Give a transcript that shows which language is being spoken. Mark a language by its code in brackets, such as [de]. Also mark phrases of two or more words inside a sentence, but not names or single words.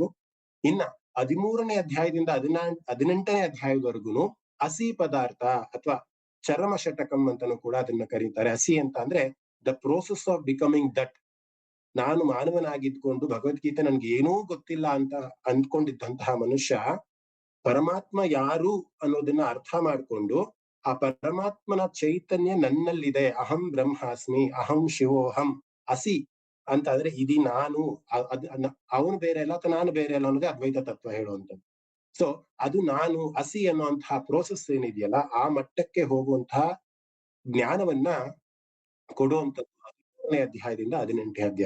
[kn] ಇನ್ನ 13ನೇ ಅಧ್ಯಾಯದಿಂದ 18ನೇ ಅಧ್ಯಾಯದವರೆಗೂ ಹಸಿ ಪದಾರ್ಥ ಅಥವಾ ಚರಮ ಷಟಕಂ ಅಂತಾನೂ ಕೂಡ ಅದನ್ನ ಕರೀತಾರೆ. ಹಸಿ ಅಂತ ಅಂದ್ರೆ [en] the process of becoming that. [kn] ನಾನು ಮಾನವನಾಗಿದ್ಕೊಂಡು ಭಗವದ್ಗೀತೆ ನನ್ಗೆ ಏನೂ ಗೊತ್ತಿಲ್ಲ ಅಂತ ಅಂದ್ಕೊಂಡಿದ್ದಂತಹ ಮನುಷ್ಯ ಪರಮಾತ್ಮ ಯಾರು ಅನ್ನೋದನ್ನ ಅರ್ಥ ಮಾಡ್ಕೊಂಡು ಆ ಪರಮಾತ್ಮನ ಚೈತನ್ಯ ನನ್ನಲ್ಲಿದೆ, [sa] ಅಹಂ ಬ್ರಹ್ಮಾಸ್ಮಿ, ಅಹಂ ಶಿವೋಹಂ ಅಸಿ [kn] ಅಂತ ಅಂದ್ರೆ ಇದು ನಾನು, ಅವನು ಬೇರೆ ಅಲ್ಲ ಅಥವಾ ನಾನು ಬೇರೆ ಅಲ್ಲ ಅನ್ನೋದೇ ಅದ್ವೈತ ತತ್ವ ಹೇಳುವಂಥದ್ದು. ಸೊ ಅದು ನಾನು ಅಸಿ ಅನ್ನುವಂತಹ ಪ್ರೋಸೆಸ್ ಏನಿದೆಯಲ್ಲ ಆ ಮಟ್ಟಕ್ಕೆ ಹೋಗುವಂತಹ ಜ್ಞಾನವನ್ನ ಕೊಡುವಂಥದ್ದು 13ನೇ ಅಧ್ಯಾಯದಿಂದ 18ನೇ ಅಧ್ಯಾಯ.